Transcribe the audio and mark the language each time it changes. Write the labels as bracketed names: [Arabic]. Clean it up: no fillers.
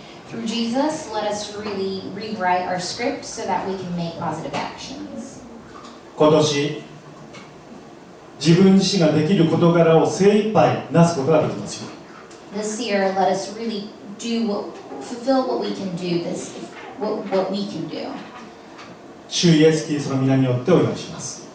[English] Through Jesus, let us really rewrite our script so that we can make positive actions. [Japanese] 今年、自分自身ができる事柄を精一杯なすことができますよ。 [English] This year, let us really fulfill what we can do. What we can do. [Japanese] 主イエスキリストの皆によってお祈りします。